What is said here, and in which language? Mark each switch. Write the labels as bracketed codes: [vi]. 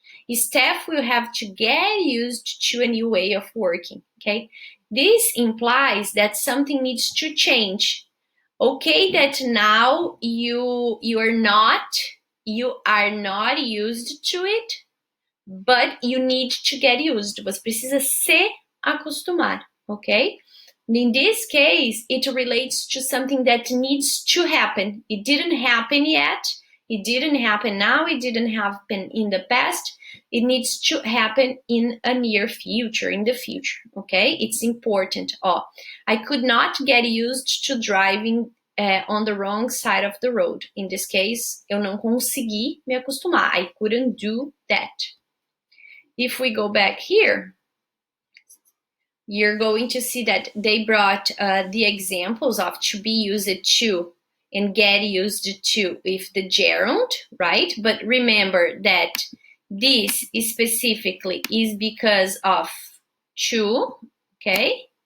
[en] Staff will have to get used to a new way of working, okay? This implies that something needs to change. Okay, that now you are not used to it, but you need to get used. [pt] Você precisa se acostumar, okay? [en] In this case, it relates to something that needs to happen. It didn't happen yet. It didn't happen now. It didn't happen in the past. It needs to happen in a near future, in the future, okay? It's important. I could not get used to driving on the wrong side of the road. In this case, [pt] eu não consegui me acostumar. [en] I couldn't do that. If we go back here, you're going to see that they brought the examples of to be used to and get used to with the gerund, right? But remember that this specifically is because of to, okay?